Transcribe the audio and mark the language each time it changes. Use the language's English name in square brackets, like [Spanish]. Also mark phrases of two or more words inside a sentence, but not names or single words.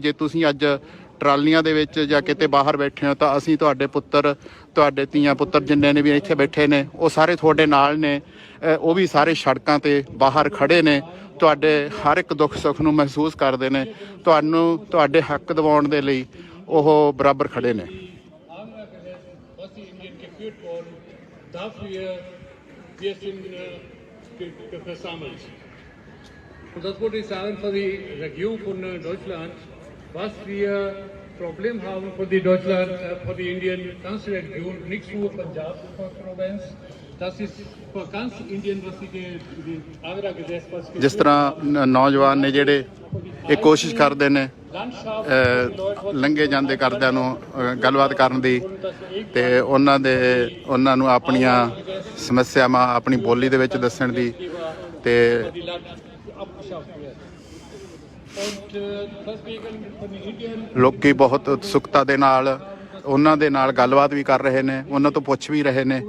[Punjabi] ਜੇ ਤੁਸੀਂ ਅੱਜ ਟਰਾਲੀਆਂ ਦੇ ਵਿੱਚ ਜਾਂ ਕਿਤੇ ਬਾਹਰ ਬੈਠੇ ਹੋ ਤਾਂ ਅਸੀਂ ਤੁਹਾਡੇ ਪੁੱਤਰ, ਤੁਹਾਡੇ ਧੀਆਂ ਪੁੱਤਰ ਜਿੰਨੇ ਨੇ ਵੀ ਇੱਥੇ ਬੈਠੇ ਨੇ ਉਹ ਸਾਰੇ ਤੁਹਾਡੇ ਨਾਲ ਨੇ। ਉਹ ਵੀ ਸਾਰੇ ਸੜਕਾਂ ਤੇ ਬਾਹਰ ਖੜੇ ਨੇ, ਤੁਹਾਡੇ ਹਰ ਇੱਕ ਦੁੱਖ ਸੁੱਖ ਨੂੰ ਮਹਿਸੂਸ ਕਰਦੇ ਨੇ, ਤੁਹਾਨੂੰ ਤੁਹਾਡੇ ਹੱਕ ਦਿਵਾਉਣ ਦੇ ਲਈ ਉਹ ਬਰਾਬਰ ਖੜੇ ਨੇ। [German] Und das wollte ich sagen für die Regierung von Deutschland, was wir Problem haben für die Deutschland, für die Indien, ganze Region, nicht nur Punjab Provinz, das ist für ganz Indien, was die Agra Gesetz, was [Punjabi] ਜਿਸ ਤਰ੍ਹਾਂ ਨੌਜਵਾਨ ਨੇ ਜਿਹੜੇ ਇਹ ਕੋਸ਼ਿਸ਼ ਕਰਦੇ ਨੇ ਲੰਘੇ ਜਾਂਦੇ ਕਰਦਿਆਂ ਨੂੰ ਗੱਲਬਾਤ ਕਰਨ ਦੀ ਤੇ ਉਹਨਾਂ ਨੂੰ ਆਪਣੀਆਂ ਸਮੱਸਿਆਵਾਂ ਆਪਣੀ ਬੋਲੀ ਦੇ ਵਿੱਚ ਦੱਸਣ ਦੀ ਤੇ ਲੋਕੀ ਬਹੁਤ ਉਤਸੁਕਤਾ ਦੇ ਨਾਲ ਉਹਨਾਂ ਦੇ ਨਾਲ ਗੱਲਬਾਤ ਵੀ ਕਰ ਰਹੇ ਨੇ, ਉਹਨਾਂ ਤੋਂ ਪੁੱਛ ਵੀ ਰਹੇ ਨੇ।